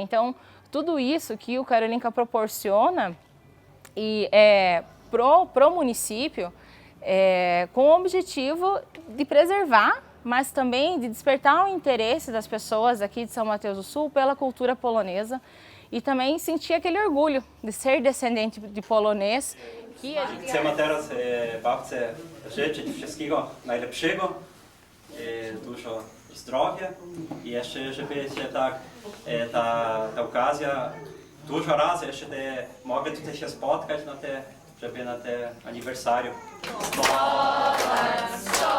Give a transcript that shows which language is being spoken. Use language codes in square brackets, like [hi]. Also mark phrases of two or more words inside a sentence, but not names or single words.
[pt] Então, tudo isso que o Karolinka proporciona e pro município, com o objetivo de preservar, mas também de despertar o interesse das pessoas aqui de São Mateus do Sul pela cultura polonesa e também sentir aquele orgulho de ser descendente de polonês. [pl] Chcemy teraz babce życzyć wszystkiego najlepszego, dużo zdrowia i jeszcze, żeby się ta okazja dużo razy jeszcze mogę tutaj się spotkać żeby na te aniversarium.